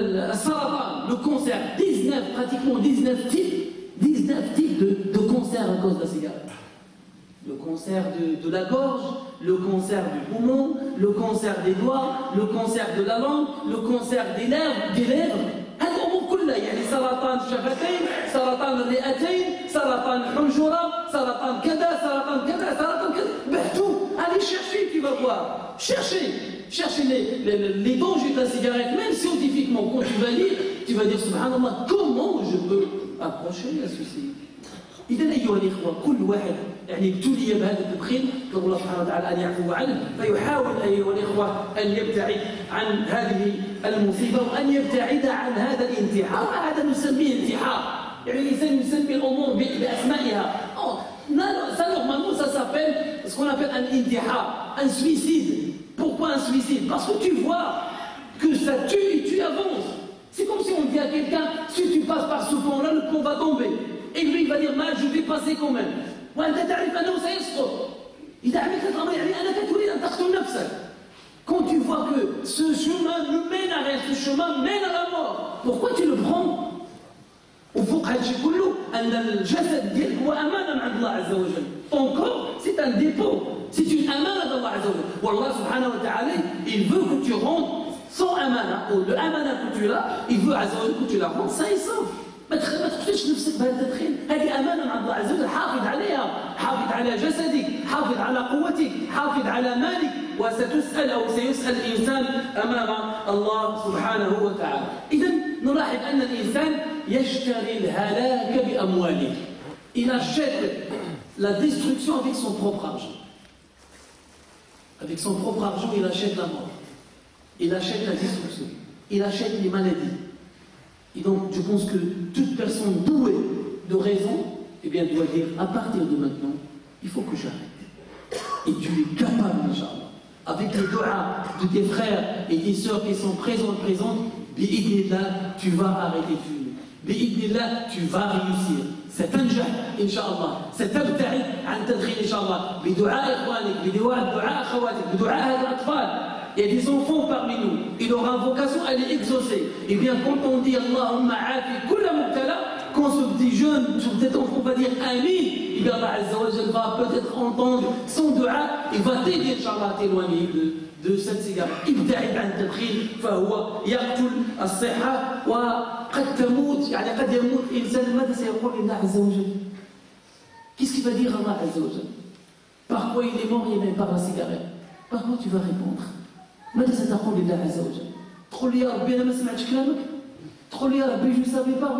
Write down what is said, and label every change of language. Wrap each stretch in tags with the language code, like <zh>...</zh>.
<fr>السرطان, le cancer, pratiquement 19 types de cancer à cause de la cigarette. Le cancer de la gorge, le cancer du poumon, le cancer des doigts, le cancer de la langue, le cancer des lèvres.</fr> <ar>هذه الأمور كلها يعني سرطان الشفتين، سرطان الرئتين، سرطان الحنجرة، سرطان كذا، سرطان كذا، سرطان كذا. بحثوا.</ar> <fr>Allez chercher, tu vas voir. Cherchez les dangers de la cigarette, même scientifiquement. Quand tu vas lire, tu vas dire subhanallah, comment je peux approcher à ceci.</fr> <ar>إذا أيها الإخوة كل واحد يعني ابتلي بهذا التدخين نسأل الله سبحانه وتعالى أن يعفو عنه فيحاول أيها الإخوة أن يبتعد عن هذه المصيبة وأن يبتعد عن هذا الانتحار. هذا نسميه انتحار. يعني الإنسان يسمي الأمور بأسمائها.</ar> <fr>Ça normalement ça s'appelle ce qu'on appelle un intihar, un suicide. Pourquoi un suicide? Parce que tu vois que ça tue et tu avances. C'est comme si on dit à quelqu'un si tu passes par ce pont-là, le pont va tomber. Et lui il va dire mal, je vais passer quand même.</fr> <ar>وأنت تعرف أنه سيسقط. إذا عملت الأمر يعني أنك تريد أن تقتل نفسك.</ar> <fr>Quand tu vois que ce chemin ne mène à rien, ce chemin mène à la mort, pourquoi tu le prends?</fr> <ar>وفوق هادشي كله أن الجسد ديالك هو أمانة عند الله عز وجل.</ar> <fr>Ton corps, c'est un dépôt, c'est une amana d'Allah عز وجل.</fr> <ar>والله سبحانه وتعالى,</ar> <fr>il veut que tu rentres sans amana, ou le amana que tu as, il veut عز وجل que tu la rentres sain et sauf.</fr> <ar>ما تقتلش نفسك بهذا التدخين. هذه أمانة عند الله عز وجل. حافظ عليها، حافظ على جسدك، حافظ على قوتك، حافظ على مالك، وستسأل أو سيسأل الإنسان أمام الله سبحانه وتعالى. إذن نلاحظ أن الإنسان يشتري الهلاك بأمواله.</ar> <fr>Il achète la destruction avec son propre argent. Avec son propre argent, il achète la mort. Il achète la destruction. Il achète les maladies. Et donc, je pense que toute personne douée de raison, eh bien, doit dire, à partir de maintenant, il faut que j'arrête. Et tu es capable, Inch'Allah, avec le dua de tes frères et tes sœurs qui sont présentes, bi'idnillah, tu vas arrêter de fumer. Bi'idnillah, tu vas réussir.</fr> <ar>ستنجح إن شاء الله، ستبتعد عن تدخين إن شاء الله بدعاء إخوانك، بدعاء أخواتك، بدعاء هذه الأطفال.</ar> <fr>Il y a des enfants parmi nous, il aura vocation à les exaucer. Et bien quand on dit Allahumma afi kulla mubtala, quand ce petit jeune, sur cet enfant va dire Amin, et bien Allah Azza wa Jalla va peut-être entendre son dua et va t'aider Inch'Allah à t'éloigner de cette cigarette.</fr> <ar>ابتعد عن التدخين فهو يقتل الصحة وقد تموت، يعني قد يموت إنسان. ماذا سيقول الله عز وجل؟</ar> <fr>Qu'est-ce qu'il va dire Allah Azza wa Jalla? Par quoi il est mort? Il est par la cigarette. Par quoi tu vas répondre?</fr> <ar>ماذا ستقول لله عز وجل؟ تقول لي يا ربي أنا ما سمعتش كلامك؟ تقول لي يا ربي</ar> <fr>je ne savais pas?</fr>